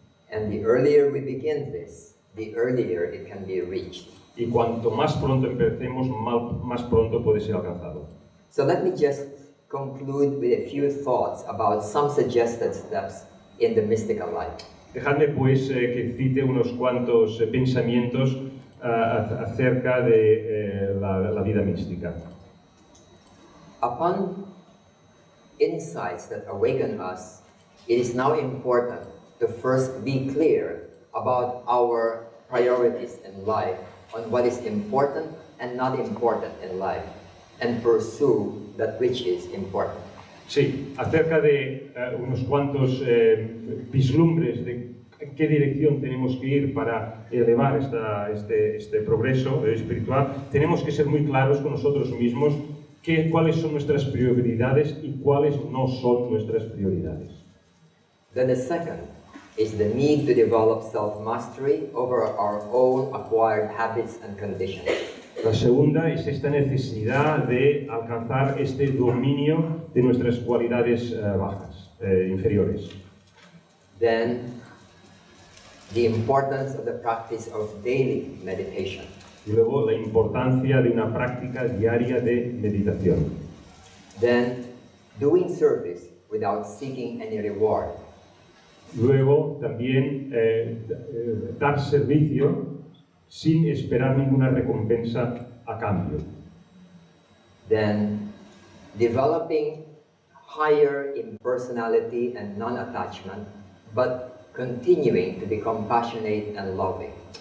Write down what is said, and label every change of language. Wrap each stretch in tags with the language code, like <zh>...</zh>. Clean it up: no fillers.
<en>And the earlier we begin this, the earlier it can be reached.</en> <es>Y cuanto más pronto empecemos, más pronto puede ser alcanzado.</es> <en>So let me just conclude with a few thoughts about some suggested steps in the mystical life.</en> <es>Dejadme pues que cite unos cuantos pensamientos acerca de la vida mística.</es> <en>Upon insights that awaken us, it is now important to first be clear about our priorities in life, on what is important and not important in life, and pursue that which is important.</en> <es>Sí, acerca de unos cuantos vislumbres de en qué dirección tenemos que ir para elevar este progreso espiritual, tenemos que ser muy claros con nosotros mismos cuáles son nuestras prioridades y cuáles no son nuestras prioridades.</es> <en>Then the second is the need to develop self-mastery over our own acquired habits and conditions.</en> <es>La segunda es esta necesidad de alcanzar este dominio de nuestras cualidades bajas, inferiores.</es> <en>Then the importance of the practice of daily meditation.</en> <es>Y luego la importancia de una práctica diaria de meditación.</es> <en>Then doing service without seeking any reward.</en> <es>Luego también dar servicio sin esperar ninguna recompensa a cambio.</es> <en>Then developing higher impersonality and non-attachment, but continuing to be compassionate and loving.</en>